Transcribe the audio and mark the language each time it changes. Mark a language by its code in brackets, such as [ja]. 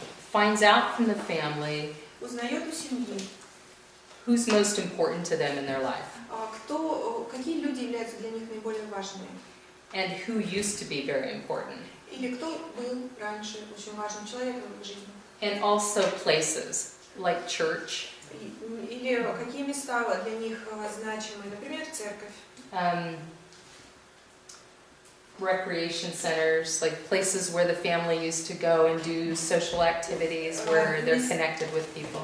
[en] finds out from the family [ru] узнает у семьи, [en] who's most important to them in their life. [ru] какие люди являются для них наиболее важными. [en] and who used to be very important. [ru] Или кто был раньше очень важным человеком в их жизни. [en] And also places, like church. [ru] Или какие места для них значимы, например, церковь. [en] Recreation centers, like places where the family used to go and do social activities where they're connected with people.